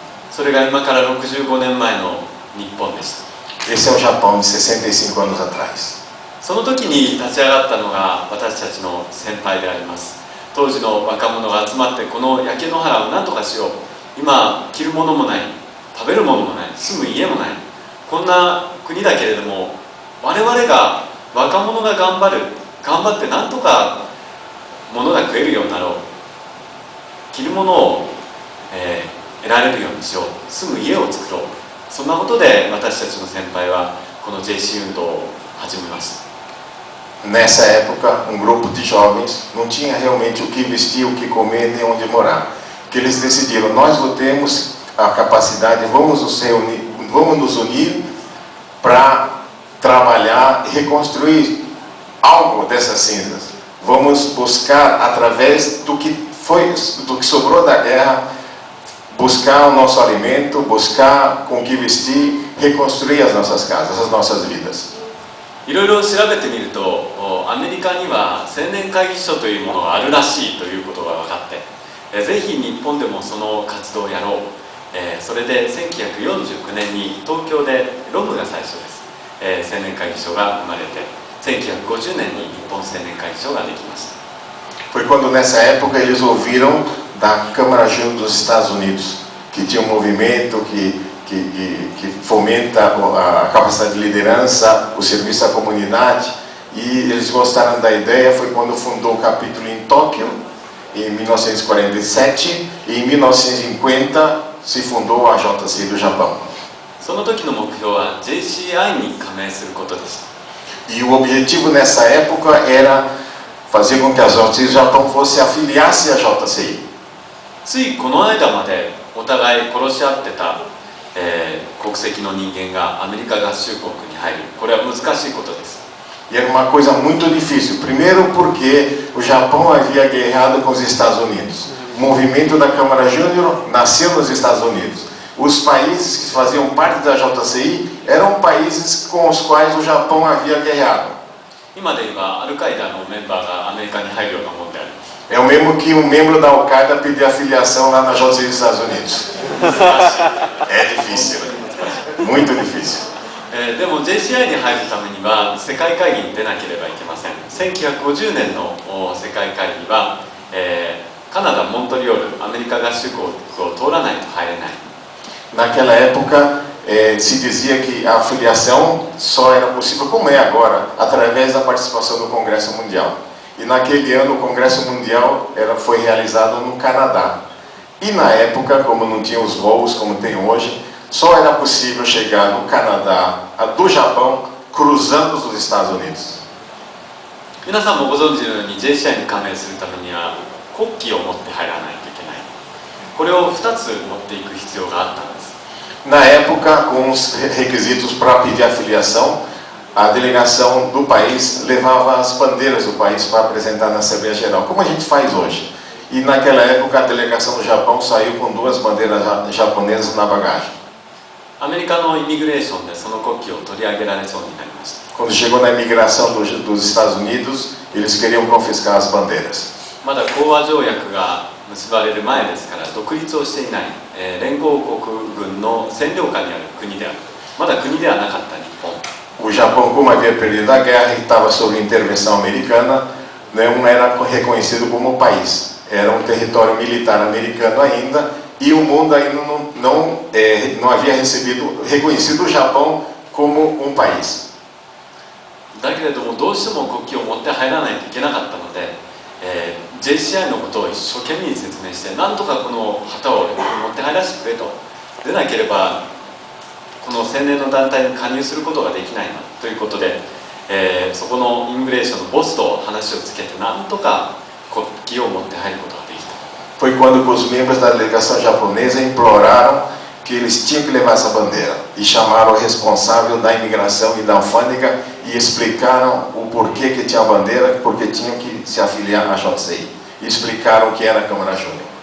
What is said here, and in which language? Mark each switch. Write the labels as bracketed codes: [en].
[ja] それが今から65年前の日本でした。 [pt] Esse é o Japão de 65 anos atrás. [ja] その時に立ち上がったのが私たちの先輩であります。当時の若者が集まってこの焼け野原を何とかしよう。今着るものもない、食べるものもない、住む家もない。こんな国だけれども、我々が若者が頑張って何とか物が食えるようになろう。着るものを、得られるようにしよう。住む家を作ろう。そんなことで私たちの先輩はこの JC 運動を始めました。 [pt] Nessa época, um grupo de jovens não tinha realmente o que vestir, o que comer, nem onde morar. Que eles decidiram, nós não temos a capacidade, vamos nos unir para trabalhar e reconstruir algo dessas cinzas. Vamos buscar, através do que sobrou da guerra, buscar o nosso alimento, buscar com que vestir, reconstruir as nossas casas, as nossas vidas. [ja] いろいろ調べてみると、アメリカには青年会議所というものがあるらしいということが分かって、ぜひ日本でもその活動をやろう。それで1949年に東京でロムが最初です。青年会議所が生まれて、1950年に日本青年会議所ができました。 [pt] Foi quando nessa época eles ouviram da Câmara Júnior dos Estados Unidos, que tinha um movimento que fomenta a capacidade de liderança, o serviço à comunidade, e eles gostaram da ideia. Foi quando fundou o capítulo em Tóquio, em 1947, e em 1950 se fundou a JC do Japão. [ja] その時の目標は JCI に加盟することでした。 [pt] E o objetivo nessa época era fazer com que a JC do Japão fosse afiliar-se à JCI. [ja] ついこの間までお互い殺し合ってた、国籍の人間がアメリカ合衆国に入る、これは難しいことです。 [pt] E era uma coisa muito difícil. Primeiro porque o Japão havia guerreado com os Estados Unidos. O movimento da Câmara Júnior nasceu nos Estados Unidos. Os países que faziam parte da JCI eram países com os quais o Japão havia guerreado. [ja] 今で言えばアルカイダのメンバーがアメリカに入るようなもんであります。 [pt] É o mesmo que um membro da Al-Qaeda pedir afiliação lá na JCI dos Estados Unidos. É difícil, muito difícil. [ja] でも JCI に入るためには世界会議に出なければいけません。 1950年の世界会議は、カナダ・モントリオール、アメリカ合衆国を通らないと入れない。 [pt] Naquela época se dizia que a afiliação só era possível, como é agora, através da participação do Congresso Mundial. E naquele ano o Congresso Mundial foi realizado no Canadá. E na época, como não tinha os voos como tem hoje, só era possível chegar no Canadá, do Japão, cruzando os Estados Unidos. [ja] 皆さんもご存知のように JCI に加盟するためには国旗を持って入らないといけない。これを2つ持っていく必要があったんです。 [pt] Na época, com os requisitos para pedir afiliação, a delegação do país levava as bandeiras do país para apresentar na Assembleia Geral, como a gente faz hoje. E naquela época a delegação do Japão saiu com 2 bandeiras japonesas na bagagem. [ja] アメリカのイミグレーションでその国旗を取り上げられそうになりました。 [pt] Quando chegou na imigração dos Estados Unidos, eles queriam confiscar as bandeiras. [ja] まだ講和条約が結ばれる前ですから独立をしていない、連合国軍の占領下にある国である。まだ国ではなかった日本。 [pt] O Japão, como havia perdido a guerra e estava sob intervenção americana, não era reconhecido como país. Era um território militar americano ainda e o mundo ainda não havia reconhecido o Japão como um país. [ja] だけれどもどうしても国旗を持って入らないといけなかったので、JCI のことを一生懸命に説明してなんとかこの旗を持って入らせてくれと。でなければこの青年の団体に加入することができないなということで、そこのイミグレーションのボスと話をつけてなんとか国旗を持って入ることができた。 [pt] Foi quando os membros da delegação japonesa imploraram que eles tinham que levar essa bandeira e chamaram o responsável da imigração e da alfândega e explicaram o porquê que tinha a bandeira, porque tinham que se afiliar à JCI. E explicaram o que era a Câmara Júnior.